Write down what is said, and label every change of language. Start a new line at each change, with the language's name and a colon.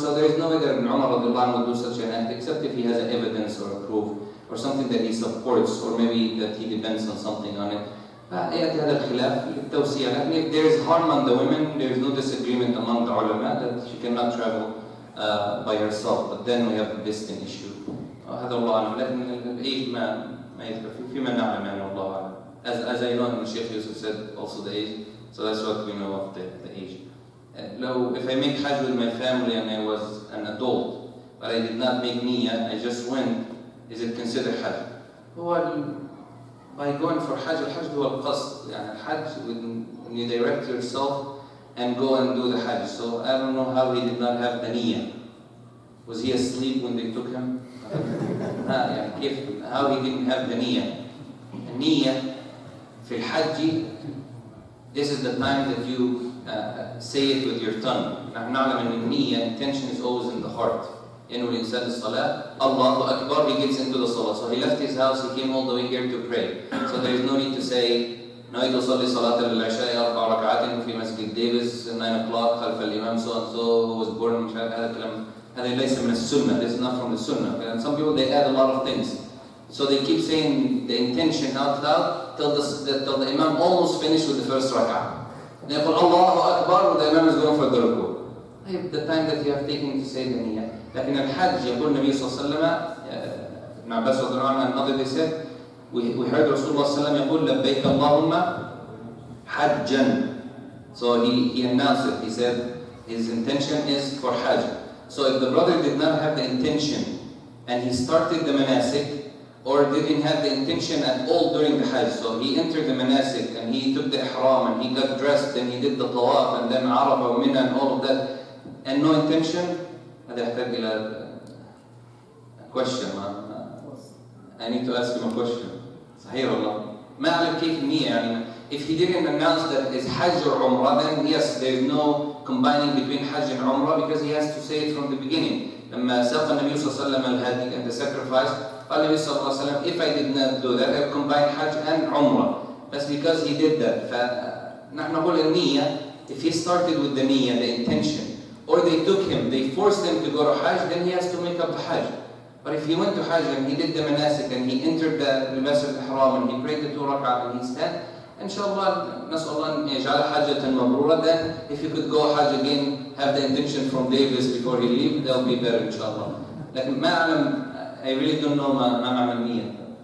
English: So there is no way that Ibn Umar would do such an act except if he has an evidence or a proof or something that he supports, or maybe that he depends on something on it. If there is harm on the women, there is no disagreement among the ulama that she cannot travel by herself. But then we have the distant issue.
Arabic: هذا الله أعلم. لكن الage ما يذكر فيما نعلم يعني الله أعلم.
English: As I know, and Shaykh Yousef said also the age, so that's what we know of the age. If I make Hajj with my family and I was an adult, but I did not make niyyah, I just went, is it considered Hajj? By going for Hajj, Al-Hajj
Arabic: هو القصد. يعني
English: Hajj, when you direct yourself and go and do the Hajj. So I don't know how he did not have the niyyah. Was he asleep when they took him? How he didn't have the niyyah. The niyyah
Arabic: في الحج,
English: this is the time that you say it with your tongue.
Arabic: نحن نعلم أن النية,
English: intention is always in the heart.
Arabic: إنه الإنسان الصلاة, الله أكبر,
English: he gets into the salah. So he left his house, he came all the way here to pray. So there is no need to say
Arabic: نويت أصلي صلاة العشاء 4 ركعات في مسجد ديفيس
English: 9 o'clock
Arabic: خلف الإمام
English: so and so who was born
Arabic: مش عارف هذا الكلام هذا ليس من السنة.
English: This is not from the sunnah. And some people they add a lot of things. So they keep saying the intention out loud till the Imam almost finished with the first rak'ah. They
Arabic: يقول
English: Allahu Akbar the Imam is going for the ruku. The time that you have taken to say the niyyah.
Arabic: لكن الحج يقول النبي صلى الله عليه وسلم ابن عباس رضي الله عنه
English: another they said we heard
Arabic: Rasulullah صلى الله عليه وسلم يقول لبيك اللهم حجا.
English: So he announced it. He said his intention is for hajj. So if the brother did not have the intention and he started the manasik or didn't have the intention at all during the hajj, so he entered the manasik and he took the ihram and he got dressed and he did the tawaf and then Arafah wa Mina and all of that and no intention,
Arabic: هذا يحتاج إلى
English: a question. I need to ask him a question.
Arabic: صحيح والله ما أعلم كيف النية يعني.
English: If he didn't announce that it's hajj or umrah, then yes, there is no combining between hajj and umrah because he has to say it from the beginning.
Arabic: لما ساق النبي صلى الله عليه وسلم الهدي
English: and the sacrifice
Arabic: قال النبي صلى الله عليه وسلم
English: if I did not do that I would combine hajj and umrah. That's because he did that.
Arabic: فنحن نقول النية
English: if he started with the niyyah, the intention, or they took him, they forced him to go to hajj, then he has to make up the hajj. But if he went to hajj and he did the manasik and he entered the masjid al-ihram and he prayed the 2 rak'ah and he stand, inshallah,
Arabic: نسأل الله أن يجعل حجة مبرورة.
English: Then if you could go hajj again, have the intention from Davis before he leave, that will be better inshallah.
Arabic: لكن ما أعلم,
English: I really don't know
Arabic: ما معنى النية.